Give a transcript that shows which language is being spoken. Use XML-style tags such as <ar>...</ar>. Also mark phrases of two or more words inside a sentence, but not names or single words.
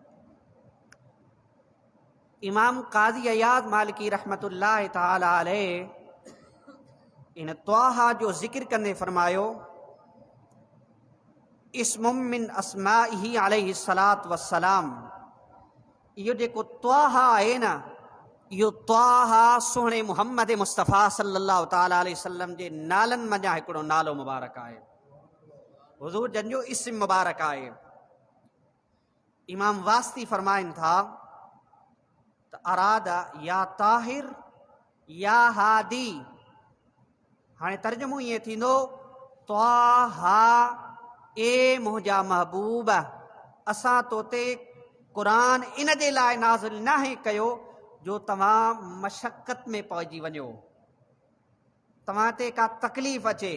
<sd>इमाम क़ाज़ी अयाज़ मालिकी</sd> <ar>رحمة الله تعالى عليه</ar> <sd>इन ताहा जो ज़िक्र कंदे फ़रमायो</sd> <ar>اسم من أسمائه عليه الصلاة والسلام.</ar> <sd>इहो जेको ताहा आहे न, इहो ताहा सुहिणे मुहम्मद मुस्तफ़ा</sd> <ar>صلى الله تعالى عليه وسلم</ar> <sd>जे नालनि मंझां हिकिड़ो नालो मुबारक आहे। हुज़ूर जन जो इस्म मुबारक आहे। इमाम वास्ती फ़रमाइनि था त</sd> <ar>أراد يا طاهر يا هادي.</ar> <sd>हाणे तर्जुमो ईअं थींदो ताहा ए मुंहिंजा महबूब, असां तोते क़ुरान इन जे लाइ नाज़िल नाहे कयो जो तव्हां मशक़त में पइजी वञो, तव्हां ते का तकलीफ़ अचे।</sd>